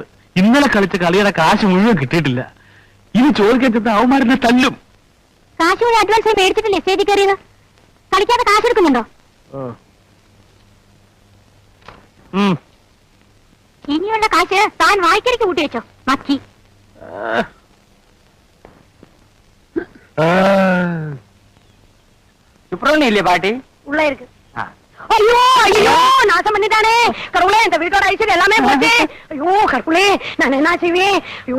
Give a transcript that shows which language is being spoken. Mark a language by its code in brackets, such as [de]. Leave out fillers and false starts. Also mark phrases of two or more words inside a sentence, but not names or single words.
[ml] ഇന്നലെ കളിച്ച കളിയുടെ കാശ് മുഴുവൻ കിട്ടിയിട്ടില്ല. ഇനി ചോദിക്കാൻ ചെന്ന അവന്മാരെന്നെ തല്ലും. കാശ് കൂടി അഡ്വാൻസ് മേടിച്ചിട്ടില്ലേ സ്റ്റേജിൽ കയറിയത്? കളിക്കാതെ കാശ് എടുക്കുന്നുണ്ടോ? ഇനിയുള്ള കാശ് താൻ വായിക്കരിക്ക് കൂട്ടി വെച്ചോ. മക്കി [ta] சுப்பிரமணியம் பாட்டி உள்ள இருக்கு. ஐயோ ஐயோ நாசம் பண்ணிட்டானே கடவுளே, இந்த வீட்டோட ஐஸ்வர்யம் எல்லாமே போச்சு. ஐயோ கடவுளே, நான் என்ன செய்வேன்? ஐயோ